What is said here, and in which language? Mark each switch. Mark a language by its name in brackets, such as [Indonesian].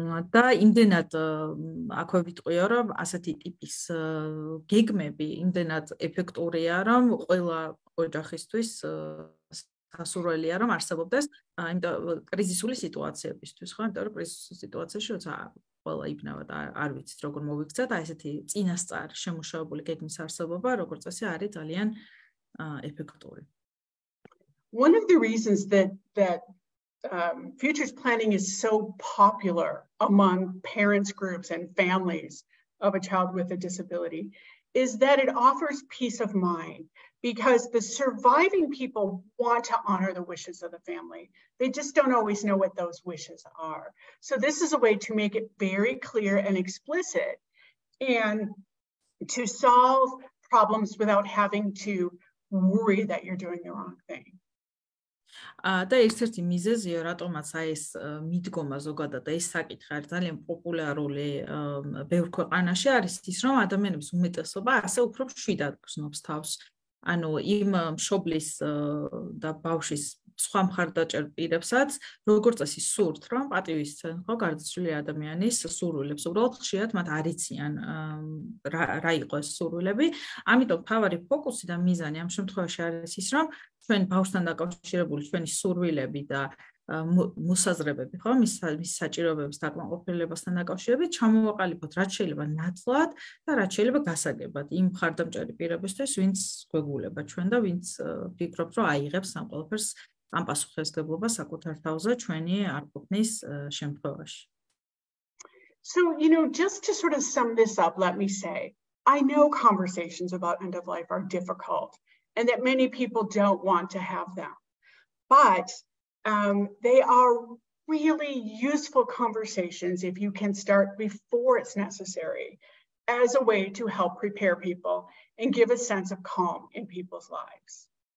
[Georgian] და იმდენად აქვე ვიტყვიო, რომ ასეთი ტიპის გეგმები იმდენად ეფექტურია, რომ ყველა ოჯახისთვის სასურველია, რომ არსებობდეს კრიზისული სიტუაციებისთვის, ხო? იმიტომ რომ კრიზისულ სიტუაციაში როცა ყველა იბნევად არ ვიცით როგორ მოვიქცეთ, აი ესეთი წინასწარ შემუშავებული გეგმის არსებობა, როგორც წესი არის ძალიან ეფექტური. [English] One of the reasons that futures planning is so popular among parents groups and families of a child with a disability is that it offers peace of mind, because the surviving people want to honor the wishes of the family. They just don't always know what those wishes are. So this is a way to make it very clear and explicit and to solve problems without having to worry that you're doing the wrong thing. [Georgian] და ერთ-ერთი მიზეზია, რატომაც აი ეს მიდგომა ზოგადად და ეს საკითხი არის ძალიან პოპულარული ბევრ ქვეყანაში, არის ის, რომ ადამიანების უმეტესობა ასე უფრო მშვიდად გრძნობს თავს. ანუ იმ მშობლის და ბავშვის სხვა მხარდაჭერ პირებსაც, როგორც წესი სურთ, რომ პატივისცემენ ხო გარდაცვლილი ადამიანის სურვილებს. უბრალოდ ხშირად მათ არ იციან რა იყო ეს სურვილები. ამიტომ თავარი ფოკუსი და მიზანი ამ შემთხვევაში არის ის, რომ ჩვენ ბავშვთან დაკავშირებული ჩვენი სურვილები და მოსაზრებები, ხო, მის საჭიროებების დაკმაყოფილებასთან დაკავშირებით ჩამოვაყალიბოთ რაც შეიძლება ნათლად და რაც შეიძლება გასაგებად იმ მხარდამჭერი პირებისთვის, ვინც გვეგულება ჩვენ და ვინც ფიქრობთ, რომ აიღებს ამ ყველაფერს ამ პასუხისმგებლობას საკუთარ თავზე ჩვენი არყოფნის შემთხვევაში. [English] So, just to sort of sum this up, let me say, I know conversations about end of life are difficult and that many people don't want to have them, but they are really useful conversations if you can start before it's necessary as a way to help prepare people and give a sense of calm in people's lives.